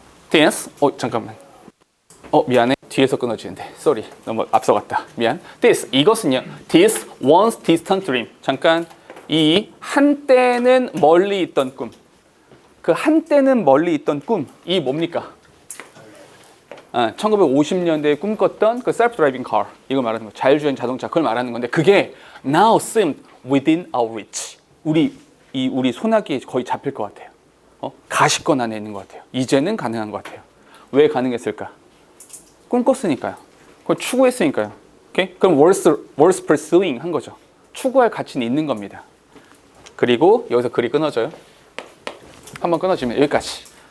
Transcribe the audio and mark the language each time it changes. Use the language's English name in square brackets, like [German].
[Korean] This, 잠깐만. 미안해. 뒤에서 끊어지는데. [English] Sorry. [Korean] 너무 앞서갔다. 미안. 이것은요. [English] This once distant dream. [Korean] 잠깐. 이 한때는 멀리 있던 꿈. 그 한때는 멀리 있던 꿈. 이 뭡니까? 1950년대에 꿈꿨던 그 self-driving car. 이거 말하는 거. 자율주행 자동차. 그걸 말하는 건데 그게 [English] now seemed within our reach. [Korean] 우리 손아귀에 거의 잡힐 것 같아요. 가시권 안에 있는 것 같아요. 이제는 가능한 것 같아요. 왜 가능했을까? 꿈꿨으니까요. 그걸 추구했으니까요. 오케이? 그럼 [English] worth pursuing [Korean] 한 거죠. 추구할 가치는 있는 겁니다. 그리고 여기서 글이 끊어져요. 한번 끊어지면 여기까지.